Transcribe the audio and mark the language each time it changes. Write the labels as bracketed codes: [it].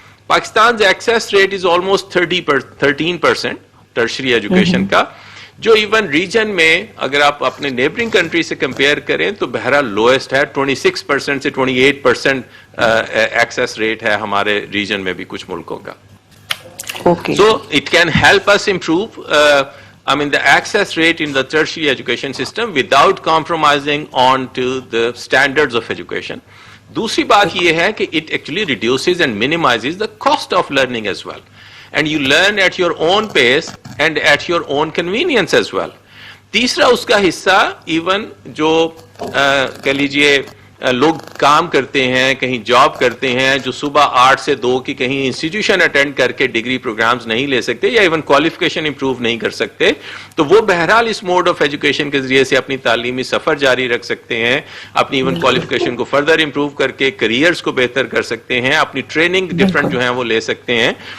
[ur] Pakistan [en] access rate is almost 13% tertiary education [ur] کا, جو even region میں اگر آپ اپنے نیبرنگ کنٹری سے کمپیئر کریں تو بہرحال لوئسٹ ہے. 26% سے 28% ایکسیس ریٹ ہے ہمارے ریجن میں بھی کچھ ملکوں کا. [en] So it can help us improve the access rate in the tertiary education system without compromising on to the standards of education. [ur] دوسری بات یہ ہے کہ [en] it actually reduces and minimizes the cost of learning as well. And you learn at your own pace and at your own convenience as well. [ur] تیسرا اس کا حصہ even جو کہہ لیجئے لوگ کام کرتے ہیں, کہیں جاب کرتے ہیں, جو صبح 8 سے 2 کی کہیں انسٹیٹیوشن اٹینڈ کر کے ڈگری پروگرامز نہیں لے سکتے یا ایون کوالیفیکیشن امپروو نہیں کر سکتے, تو وہ بہرحال اس موڈ آف ایجوکیشن کے ذریعے سے اپنی تعلیمی سفر جاری رکھ سکتے ہیں, اپنی ایون کوالیفیکیشن کو فردر امپروو کر کے کریئرز کو بہتر کر سکتے ہیں, اپنی ٹریننگ ڈفرینٹ جو ہیں وہ لے سکتے ہیں.